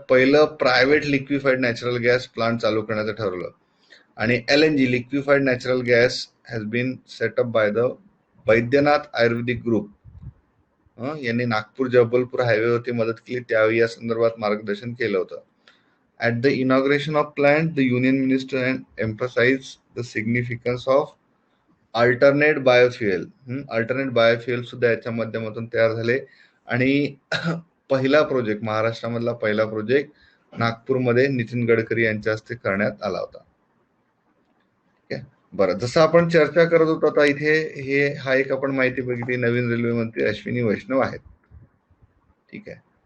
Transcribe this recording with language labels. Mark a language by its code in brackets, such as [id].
[mr] पहिलं private liquefied natural gas plant चालू करण्याचं ठरवलं. आणि LNG liquefied natural gas [en] has been set up by the [mr] Baidyanath Ayurvedic group यांनी नागपूर जबलपूर हायवेवरती मदत केली, त्यावेळी या संदर्भात मार्गदर्शन केलं होतं. [en] At the inauguration of plant, the union minister emphasized the significance of alternate biofuel. [mr] Alternate biofuel सुद्धा याच्या माध्यमातून तयार झाले आणि पहिला प्रोजेक्ट, महाराष्ट्रामधला पहिला प्रोजेक्ट नागपूरमध्ये नितीन गडकरी यांच्या हस्ते करण्यात आला होता. बरं, जसं आपण चर्चा करत होतो आता इथे हा एक आपण माहिती बघितली, नवीन रेल्वे मंत्री अश्विनी वैष्णव आहेत. ठीक आहे.